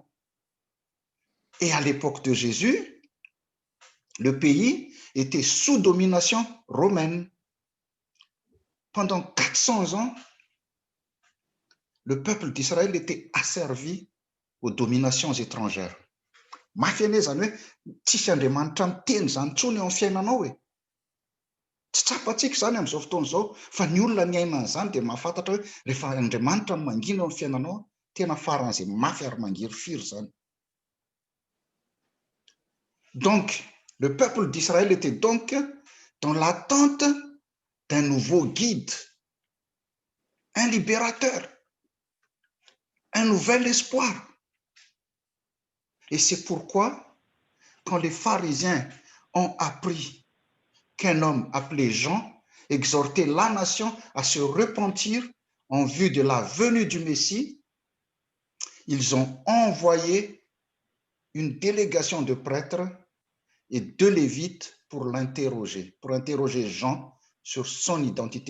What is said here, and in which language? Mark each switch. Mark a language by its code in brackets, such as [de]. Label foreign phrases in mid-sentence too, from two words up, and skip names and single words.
[fr] Et à l'époque de Jésus, le pays était sous domination romaine. Pendant 400 ans, le peuple d'Israël était asservi aux dominations étrangères. [mg] Mafia zany hoe tsisy andriamanitra miteny zany intsony eo amin'ny fiainanao e. Tsy tsapatsika zany amin'izao fotoana izao, fa ny olona ny aina an'izany dia mahafantatra hoe rehefa andriamanitra no mangina eo amin'ny fiainanao, tena faran'izay mafy ary mangiry firy zany. [fr] Donc, le peuple d'Israël était donc dans l'attente d'un nouveau guide, un libérateur, un nouvel espoir. Et c'est pourquoi, quand les pharisiens ont appris qu'un homme appelé Jean exhortait la nation à se repentir en vue de la venue du Messie, ils ont envoyé une délégation de prêtres et de lévites pour l'interroger, pour interroger Jean sur son identité.